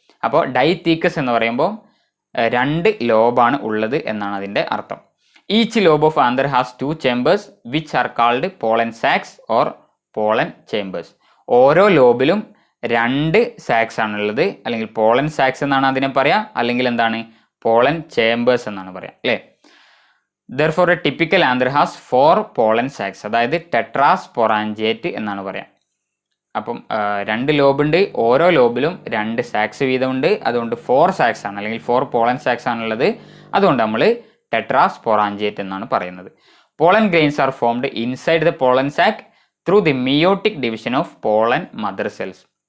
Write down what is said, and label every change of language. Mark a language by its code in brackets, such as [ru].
[ml] അപ്പോൾ ഡൈതീക്കസ് എന്ന് പറയുമ്പോൾ 2 ലോബാണ് ഉള്ളത് എന്നാണ് അതിൻ്റെ അർത്ഥം. [en] Each lobe of anther has 2 chambers which are called pollen sacs or pollen chambers. [ml] ഓരോ ലോബിലും 2 സാക്സ് ആണുള്ളത്, അല്ലെങ്കിൽ പോളൻ സാക്സ് എന്നാണ് അതിനെ പറയാം, അല്ലെങ്കിൽ എന്താണ് പോളൻ ചേമ്പേഴ്സ് എന്നാണ് പറയാം അല്ലേ. [en] Therefore a typical anther has 4 pollen sacs, [ml] അതായത് ടെട്രാസ്പൊറാഞ്ചിയേറ്റ് എന്നാണ് പറയാം. അപ്പം 2 ലോബുണ്ട്, ഓരോ ലോബിലും 2 സാക്സ് വീതമുണ്ട്. അതുകൊണ്ട് 4 സാക്സ് ആണ്, അല്ലെങ്കിൽ 4 പോളൻ സാക്സ് ആണുള്ളത്. അതുകൊണ്ട് നമ്മൾ ടെട്രാസ്പൊറാഞ്ചിയേറ്റ് എന്നാണ് പറയുന്നത്. [en] Pollen grains are formed inside the pollen sac through the meiotic division of pollen mother cells.